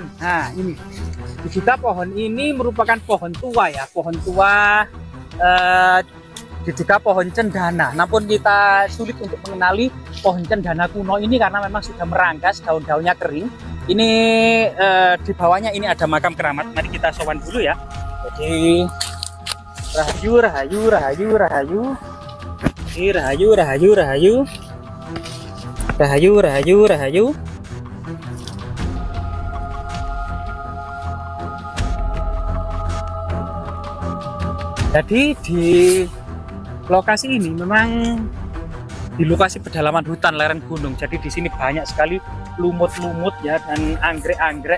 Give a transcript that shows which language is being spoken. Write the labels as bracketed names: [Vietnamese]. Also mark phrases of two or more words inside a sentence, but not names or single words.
[Indonesian] Nah ini juga pohon ini merupakan pohon tua ya, pohon tua diduga pohon cendana. Namun kita sulit untuk mengenali pohon cendana kuno ini karena memang sudah merangkas, daun-daunnya kering. Ini di bawahnya ini ada makam keramat. Mari kita sowan dulu ya. Jadi rahayu, rahayu, rahayu, rahayu. Ini rahayu, rahayu, rahayu. Rahayu, rahayu, rahayu. Jadi di lokasi ini memang di lokasi pedalaman hutan lereng gunung. Jadi di sini banyak sekali lumut-lumut ya dan anggrek-anggrek.